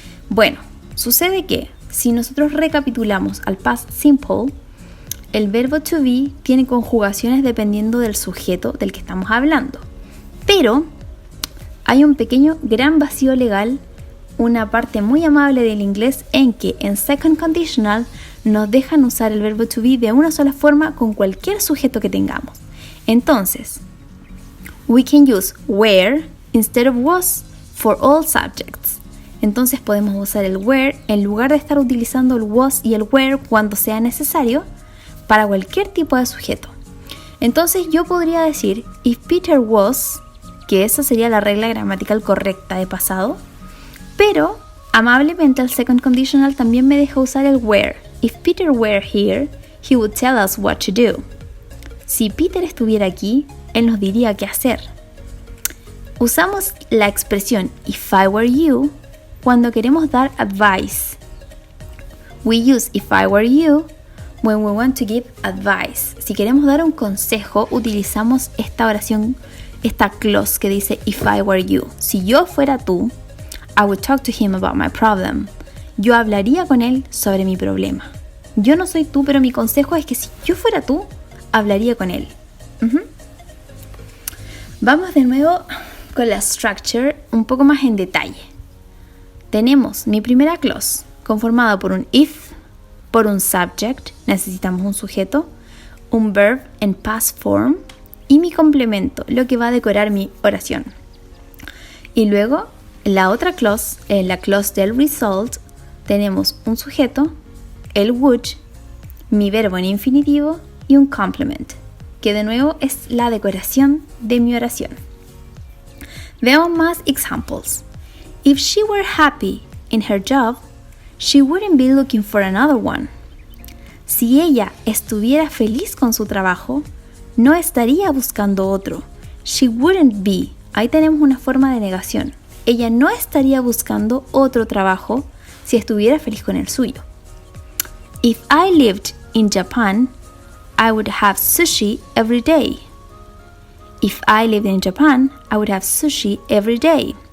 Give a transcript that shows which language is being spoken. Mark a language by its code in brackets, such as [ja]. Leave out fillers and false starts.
[es] Bueno, sucede que si nosotros recapitulamos al past simple, el verbo to be tiene conjugaciones dependiendo del sujeto del que estamos hablando. Pero hay un pequeño gran vacío legal, una parte muy amable del inglés en que en second conditional nos dejan usar el verbo to be de una sola forma con cualquier sujeto que tengamos. [en] Entonces, we can use were instead of was for all subjects. [es] Entonces podemos usar el were en lugar de estar utilizando el was y el were cuando sea necesario para cualquier tipo de sujeto. Entonces yo podría decir [en] if Peter was, [es] que esa sería la regla gramatical correcta de pasado, pero amablemente el second conditional también me deja usar el were. [en] If Peter were here, he would tell us what to do. [es] Si Peter estuviera aquí, él nos diría qué hacer. Usamos la expresión [en] if I were you [es] cuando queremos dar advice. [en] We use if I were you when we want to give advice. [es] Si queremos dar un consejo, utilizamos esta oración, esta clause que dice [en] if I were you. [es] Si yo fuera tú, [en] I would talk to him about my problem. [es] Yo hablaría con él sobre mi problema. Yo no soy tú, pero mi consejo es que si yo fuera tú, hablaría con él. Vamos de nuevo con la structure un poco más en detalle. Tenemos mi primera clause conformada por un if, por un subject, necesitamos un sujeto, un verb en past form y mi complemento, lo que va a decorar mi oración. Y luego, la otra clause, la clause del result, tenemos un sujeto, el would, mi verbo en infinitivo y un complement, que de nuevo es la decoración de mi oración. Veamos más examples. [en] If she were happy in her job, she wouldn't be looking for another one. [es] Si ella estuviera feliz con su trabajo, no estaría buscando otro. [en] She wouldn't be. [es] Ahí tenemos una forma de negación. Ella no estaría buscando otro trabajo si estuviera feliz con el suyo. [en] If I lived in Japan, I would have sushi every day. If I lived in Japan, I would have sushi every day.